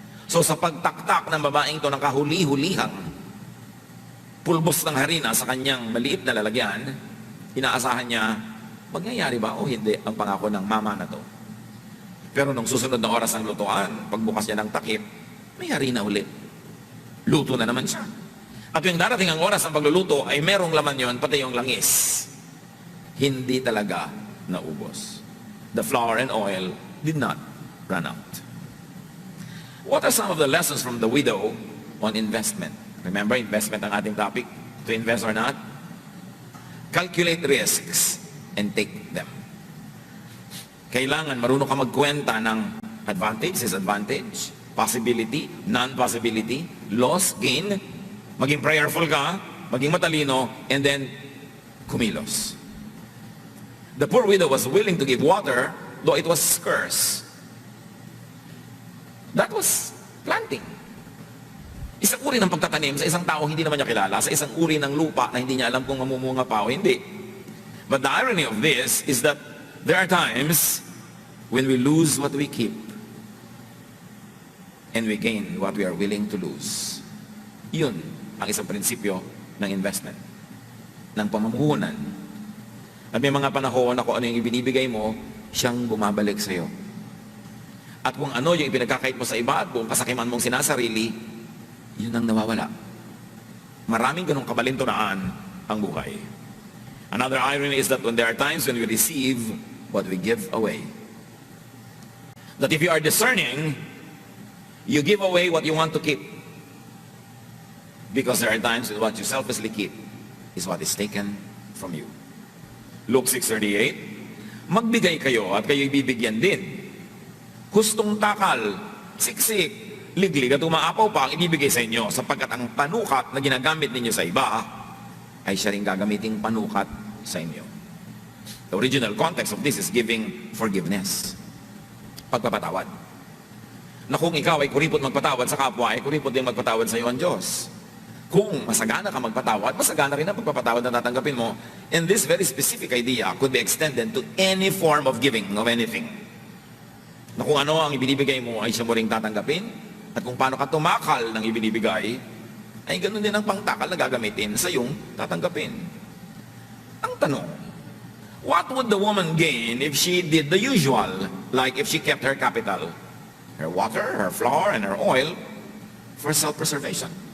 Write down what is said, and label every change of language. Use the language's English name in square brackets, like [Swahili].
[Filipino] So sa pagtaktak ng babaeng ito ng kahuli-hulihang pulbos ng harina sa kanyang maliit na lalagyan, inaasahan niya, mangyayari ba o hindi ang pangako ng mama na to? Pero nung susunod na oras ng lutuan, pagbukas niya ng takip, may harina ulit. Luto na naman siya. At yung darating ang oras ng pagluluto ay merong laman yon, pati yung langis. Hindi talaga naubos. [English] The flour and oil did not run out. What are some of the lessons from the widow on investment? Remember, investment [Filipino] ang ating [English] topic. To invest or not? Calculate risks and take them. [Filipino] Kailangan marunong ka magkwenta ng [English] advantage, disadvantage, possibility, non-possibility, loss, gain, [Filipino] maging prayerful ka, maging matalino, and then kumilos. [English] The poor widow was willing to give water, though it was scarce. That was planting. [Filipino] Isang uri ng pagtatanim sa isang tao hindi naman niya kilala, sa isang uri ng lupa na hindi niya alam kung mamumunga pa o hindi. [English] But the irony of this is that there are times when we lose what we keep and we gain what we are willing to lose. [Filipino] Yun ang isang prinsipyo ng investment, ng pamumuhunan. At may mga panahon na kung ano yung ibinibigay mo, siyang bumabalik sa iyo. At kung ano yung ipinagkakait mo sa iba at buong kasakiman mong sinasarili, yun ang nawawala. Maraming ganong kabalintunaan ang buhay. [English] Another irony is that when there are times when we receive what we give away, that if you are discerning, You give away what you want to keep. Because there are times when what you selflessly keep is what is taken from you. [Filipino] Luke 6:38, magbigay kayo at kayo'y bibigyan din. Hustong takal, siksik, liglig at umaapaw pa ang ibibigay sa inyo, sapagkat ang panukat na ginagamit ninyo sa iba ay siya rin gagamiting panukat sa inyo. [English] The original context of this is giving forgiveness. [Filipino] Pagpapatawad. Na kung ikaw ay kuripot magpatawad sa kapwa, ay kuripot din magpatawad sa iyo ang Diyos. Kung masagana ka magpatawad, masagana rin ang pagpapatawad na tatanggapin mo. [English] And this very specific idea could be extended to any form of giving of anything. [Filipino] Na kung ano ang ibinibigay mo ay siya mo rin tatanggapin, at kung paano ka tumakal ng ibinibigay, ay ganoon din ang pangtakal na gagamitin sa iyong tatanggapin. Ang tanong, [English] what would the woman gain if she did the usual, like if she kept her capital, her water, her flour, and her oil, for self-preservation?